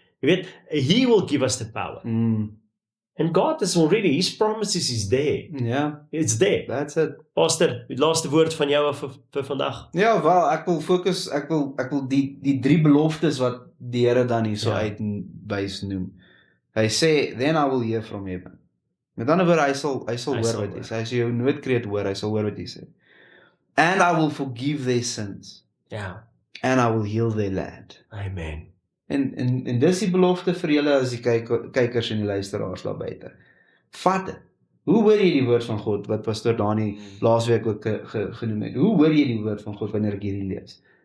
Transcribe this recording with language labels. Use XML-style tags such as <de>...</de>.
<af>Jy weet,</af> <en>he will give us the power. And God is already, his promises is there.</en> <af>Ja.</af> <en>It's there. That's it.</en> <af>Pastor, die laaste woord van jou vir vandag. Ja, wel, ek wil fokus, ek wil die drie beloftes wat die Here dan hier so Ja. uitwys noem. Hy sê,</af> <en>then I will hear from heaven.</en> <af>Met ander woorde, hy sal hoor sal wat hoor. jy sê. Hy sê jou noodkreet hoor, hy sal hoor wat jy sê.</af> <en>And I will forgive their sins,</en> <af>Ja.</af> <en>and I will heal their land. Amen.</en> <af>En dis die belofte vir julle as die kykers en die luisteraars daar buite. Vat dit. Hoe hoor jy die woord van God wat Pastor Dani laasweek ook genoem het? Hoe hoor jy die woord van God wanneer ek hierdie lees?</af>